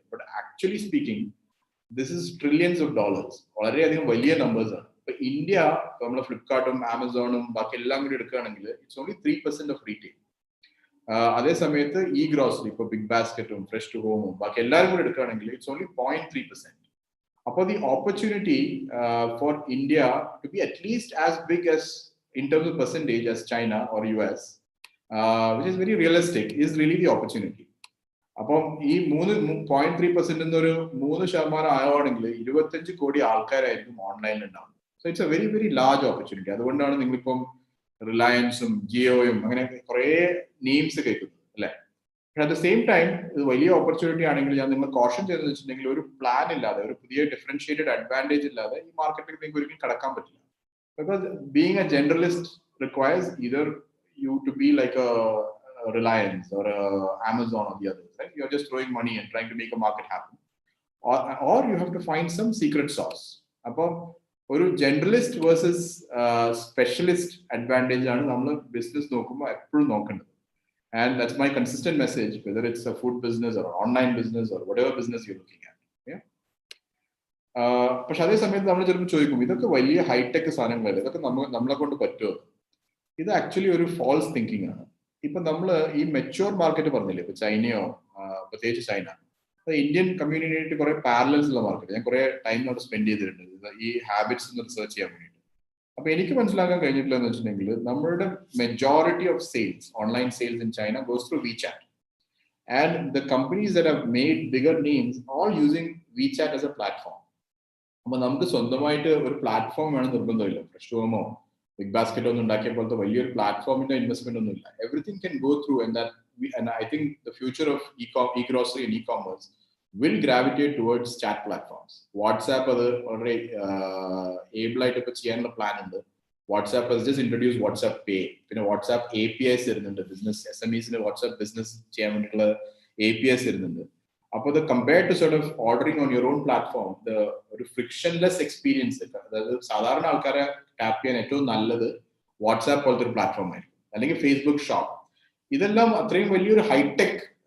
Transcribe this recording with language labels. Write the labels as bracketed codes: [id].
[en] but actually speaking this is trillions of dollars, [ml] വളരെയധികം വലിയ numbers ആണ്. ഇപ്പൊ ഇന്ത്യ നമ്മൾ ഫ്ലിപ്കാർട്ടും ആമസോണും ബാക്കി എല്ലാം കൂടി എടുക്കുകയാണെങ്കിൽ [en] It's only 3% of retail. [ml] അതേ സമയത്ത് ഗ്രോസറി ഇപ്പൊ ബിഗ് ബാസ്ക്കറ്റും ഫ്രഷ് ടു ഹോമും ബാക്കി എല്ലാവരും കൂടി എടുക്കുകയാണെങ്കിൽ [en] It's only 0.3%. അപ്പോൾ the opportunity for India to be at least as big as in terms of percentage as China or US, which is very realistic, is really the opportunity. [ml] അപ്പം ഈ 0.3% എന്നൊരു 3% ആവുകയാണെങ്കിൽ 25 കോടി ആൾക്കാരായിരിക്കും ഓൺലൈനിൽ ഉണ്ടാവും. [en] So it's a very very large opportunity. [ml] അതുകൊണ്ടാണ് നിങ്ങളിപ്പം റിലയൻസും ജിയോയും അങ്ങനെ കുറെ നെയിംസ് കേൾക്കുന്നത് അല്ലെ? [en] at the same time [ml] ഇത് വലിയ ഓപ്പർച്യൂണിറ്റി ആണെങ്കിൽ ഞാൻ നിങ്ങൾ കോഷൻ ചെയ്തെന്ന് വെച്ചിട്ടുണ്ടെങ്കിൽ ഒരു പ്ലാൻ ഇല്ലാതെ, ഒരു പുതിയ ഡിഫറൻഷിയേറ്റഡ് അഡ്വാൻറ്റേജ് ഇല്ലാതെ ഈ മാർക്കറ്റിലേക്ക് നിങ്ങൾക്ക് ഒരിക്കലും കടക്കാൻ പറ്റില്ല. [en] Because being a generalist requires either you to be like a Reliance or a Amazon or the others, right? You're just throwing money and trying to make a market happen, or you have to find some secret sauce. [ml] അപ്പോൾ ഒരു generalist versus specialist advantage ആണ് നമ്മൾ business നോക്കുമ്പോൾ എപ്പോഴും നോക്കേണ്ടത്. [en] And that's my consistent message, whether it's a food business or an online business or whatever business you're looking at. Yeah. [ml] പക്ഷെ അതേ സമയത്ത് നമ്മൾ ചിലപ്പോൾ ചോദിക്കും, ഇതൊക്കെ വലിയ ഹൈടെക് സാധനങ്ങളല്ലേ, ഇതൊക്കെ നമ്മളെ കൊണ്ട് പറ്റുമോ? ഇത് ആക്ച്വലി ഒരു ഫോൾസ് തിങ്കിങ് ആണ്. ഇപ്പൊ നമ്മൾ ഈ മെച്യൂർ മാർക്കറ്റ് പറഞ്ഞില്ലേ, ഇപ്പൊ ചൈനയോ പ്രത്യേകിച്ച് ചൈന, ഇന്ത്യൻ കമ്മ്യൂണിറ്റി കുറെ പാരലൽസ് ഉള്ള മാർക്കറ്റ്. ഞാൻ കുറെ ടൈം അവിടെ സ്പെൻഡ് ചെയ്തിട്ടുണ്ട് ഈ ഹാബിറ്റ്സ് ഒന്ന് റിസർച്ച് ചെയ്യാൻ വേണ്ടിയിട്ട്. അപ്പൊ എനിക്ക് മനസ്സിലാക്കാൻ കഴിഞ്ഞിട്ടില്ല എന്ന് വെച്ചിട്ടുണ്ടെങ്കിൽ നമ്മളുടെ [en] Majority of sales, online sales in China goes through WeChat, and the companies that have made bigger names all using WeChat as a platform. [ml] അപ്പൊ നമുക്ക് സ്വന്തമായിട്ട് ഒരു പ്ലാറ്റ്ഫോം വേണം നിർബന്ധമില്ല. ഫ്രഷ് ഹോമോ ബിഗ് ബാസ്ക്കറ്റോ ഒന്നും ഉണ്ടാക്കിയ പോലത്തെ വലിയൊരു പ്ലാറ്റ്ഫോമിന്റെ ഇൻവെസ്റ്റ്മെന്റ് ഒന്നും ഇല്ല. [en] Everything can go through, and I think the future of e-grocery and e-commerce will gravitate towards chat platforms. [ml] WhatsApp അത് വളരെ ഏബിൾ ആയിട്ട് ഇപ്പൊ ചെയ്യാനുള്ള പ്ലാൻ ഉണ്ട്. [en] WhatsApp has just introduced WhatsApp Pay. [ml] പിന്നെ വാട്സ്ആപ്പ് APIs വരുന്നുണ്ട്. ബിസിനസ് SMEസിന് വാട്സ്ആപ്പ് ബിസിനസ് ചെയ്യാൻ വേണ്ടിയിട്ടുള്ള APIs വരുന്നുണ്ട്. അപ്പോൾ അത് [en] compared to sort of ordering on your own platform, [ml] ഒരു ഫ്രിക്ഷൻലെസ് എക്സ്പീരിയൻസ്, അതായത് സാധാരണ ആൾക്കാരെ ടാപ്പ് ചെയ്യാൻ ഏറ്റവും നല്ലത് വാട്സ്ആപ്പ് പോലത്തെ ഒരു പ്ലാറ്റ്ഫോം ആയിരിക്കും, അല്ലെങ്കിൽ ഫേസ്ബുക്ക് ഷോപ്പ്. ഇതെല്ലാം അത്രയും വലിയൊരു ഹൈടെക്